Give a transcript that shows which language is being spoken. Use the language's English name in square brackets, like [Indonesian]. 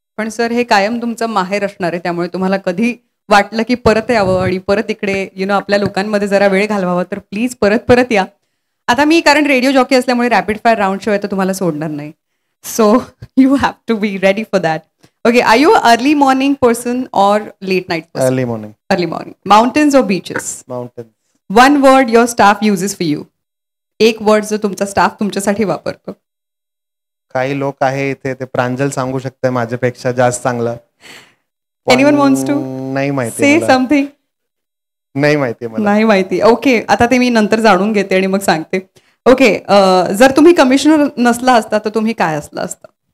[Marathi] पण सर, हे कायम तुमचं माहेर असणार आहे, त्यामुळे तुम्हाला कधी वाटलं की परत यावं आणि परत इकडे आपल्या लोकांमध्ये जरा वेळ घालवावा, तर प्लीज परत या. आता मी कारण रेडिओ जॉकी असल्यामुळे रॅपिड फायर राऊंड शिवाय तर तुम्हाला सोडणार नाही. [English] So you have to be ready for that. Okay, are you early morning person और late night person? Early morning. Early morning. Mountains और beaches? Mountains. One word your staff uses for you. [Marathi] एक word जो तुमचा staff तुमच्यासाठी वापरतो. काही लोक आहे इथे, ते प्रांजल सांगू शकते माझ्यापेक्षा जास्त चांगलं. [English] anyone wants to [Marathi] नाही माहिती, [English] Say something? [Marathi] नाही माहिती मला. नाही माहिती. ओके, आता ते मी नंतर जाणून घेते आणि मग सांगते. ओके, जर तुम्ही कमिशनर नसला असता तर तुम्ही काय असला असता?